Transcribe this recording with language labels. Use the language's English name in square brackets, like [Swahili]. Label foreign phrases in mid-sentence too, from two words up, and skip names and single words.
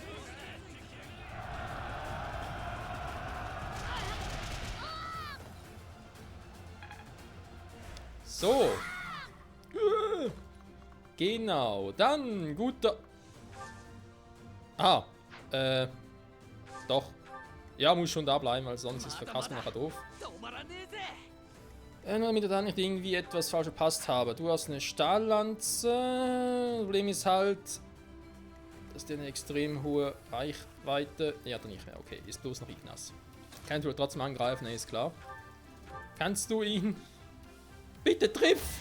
[German] So. Genau. Dann guter... Ah. Doch. Ja, muss schon da bleiben, weil sonst ist für Kasper nachher doof. [Japanese] 止まらねえぜ [German] Nur damit ich da nicht irgendwie etwas falsch verpasst habe. Du hast eine Stahllanze. Problem ist halt, dass der eine extrem hohe Reichweite... Ja, dann nicht mehr. Okay, ist bloß noch Ignas. Kannst du trotzdem angreifen, ist klar. Kannst du ihn... Bitte triff!